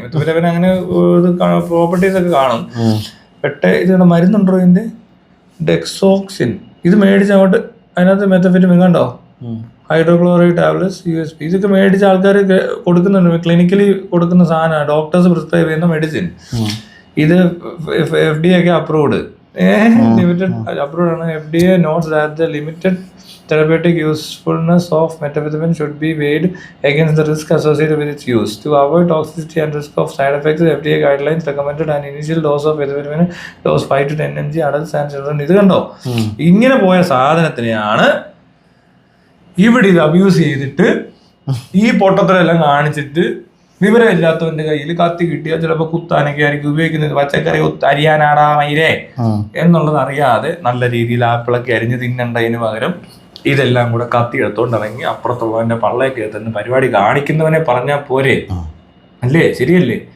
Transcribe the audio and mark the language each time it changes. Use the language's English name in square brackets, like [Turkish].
[Malayalam] മെത്തഫെറ്റമിൻ അങ്ങനെ പ്രോപ്പർട്ടീസ് ഒക്കെ കാണും. ഇതിവിടെ മരുന്നുണ്ടോ ഇതിന്റെ? ഡെക്സോക്സിൻ. ഇത് മേടിച്ച് അങ്ങോട്ട് അതിനകത്ത് മെത്തഫെറ്റമിൻ കണ്ടോ, ഹൈഡ്രോക്ലോറൈഡ് ടാബ്ലറ്റ്സ്, USP. ഇതൊക്കെ മേടിച്ച ആൾക്കാർ കൊടുക്കുന്നുണ്ട്. ക്ലിനിക്കലി കൊടുക്കുന്ന സാധനമാണ്, ഡോക്ടേഴ്സ് പ്രിസ്ക്രൈബ് ചെയ്യുന്ന മെഡിസിൻ. ഇത് FDA ഒക്കെ അപ്രൂവ്ഡ്. [English] Limited approved ആണ്. FDA notes that the limited therapeutic usefulness of methamphetamine should be weighed against the risk associated with its use. To avoid toxicity and risk of side effects, FDA guidelines recommended an initial dose of methamphetamine dose 5 to 10 mg adults and children. [Malayalam] ഇത് കണ്ടോ, ഇങ്ങനെ പോയ സാധനത്തിനെയാണ് ഇവിടെ ഇത് abuse ചെയ്തിട്ട് ഈ പൊട്ടത്തിലെല്ലാം കാണിച്ചിട്ട് വിവരമില്ലാത്തവന്റെ കയ്യിൽ കത്തി കിട്ടിയാൽ ചിലപ്പോൾ കുത്താനൊക്കെ ആയിരിക്കും ഉപയോഗിക്കുന്നത്. പച്ചക്കറി അരിയാനാടാ മയിലേ എന്നുള്ളത് അറിയാതെ നല്ല രീതിയിൽ ആപ്പിളൊക്കെ അരിഞ്ഞ് തിന്നണ്ടതിന് പകരം ഇതെല്ലാം കൂടെ കത്തി എടുത്തോണ്ട് ഇറങ്ങി അപ്പുറത്തുള്ളവന്റെ പള്ളയൊക്കെ എത്തുന്ന പരിപാടി കാണിക്കുന്നവനെ പറഞ്ഞാൽ പോരെ? അല്ലേ? ശരിയല്ലേ?